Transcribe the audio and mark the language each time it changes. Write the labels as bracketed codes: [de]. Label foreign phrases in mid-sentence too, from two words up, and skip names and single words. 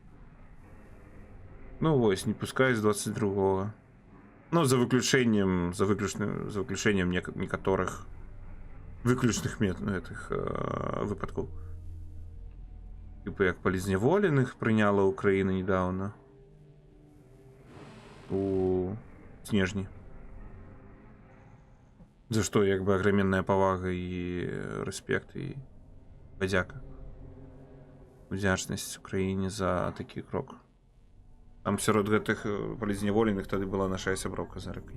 [uk] Ну ось, не пускай з 22-го. [ru] Ну, за выключением некоторых выключных випадків. [uk] Типу, як полізневолених прийняла Україна недавно. [be] У Снежні. За што як бы аграменная павага і рэспект і падзяка. Удзячнасць Украіне за такі крок. Там сярод гэтых палізняволеных тады была наша сяброўка за рыбкай.